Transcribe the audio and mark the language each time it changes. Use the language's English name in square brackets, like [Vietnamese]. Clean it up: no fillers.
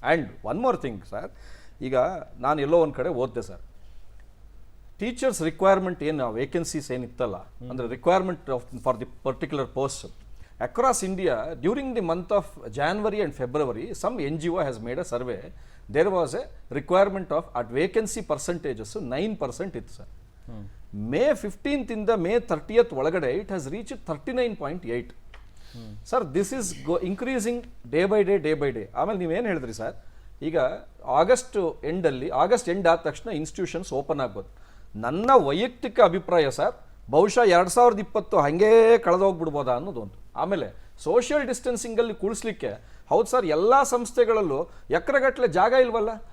[English] and one more thing sir, [Kannada] ಈಗ ನಾನು ಎಲ್ಲೋ ಒಂದು ಕಡೆ ಓದಿದೆ ಸರ್, [English] teachers requirement ಏನು vacancies [Kannada] ಏನಿತ್ತಲ್ಲ, ಅಂದರೆ [English] Requirement for the particular post across India during the month of January and February, some NGO has made a survey. There was a requirement of at vacancy percentages 9% [Kannada] ಇತ್ತು sir. [English] May 15th ಇಂದ May 30th ಒಳಗಡೆ it has reached 39.8. Sir, this is increasing day by day. [Kannada] ಆಮೇಲೆ ನೀವೇನು ಹೇಳಿದ್ರಿ sir, ಈಗ August end ಆದ ತಕ್ಷಣ institutions open ಆಗ್ಬೋದು. ನನ್ನ ವೈಯಕ್ತಿಕ ಅಭಿಪ್ರಾಯ ಸರ್, ಬಹುಶಃ 2020 ಹಾಗೇ ಕಳೆದೋಗ್ಬಿಡ್ಬೋದಾ ಅನ್ನೋದು ಒಂದು. ಆಮೇಲೆ ಸೋಷಿಯಲ್ ಡಿಸ್ಟೆನ್ಸಿಂಗಲ್ಲಿ ಕೂಡಿಸ್ಲಿಕ್ಕೆ, ಹೌದು ಸರ್, ಎಲ್ಲ ಸಂಸ್ಥೆಗಳಲ್ಲೂ ಎಕರೆಗಟ್ಟಲೆ ಜಾಗ ಇಲ್ವಲ್ಲ.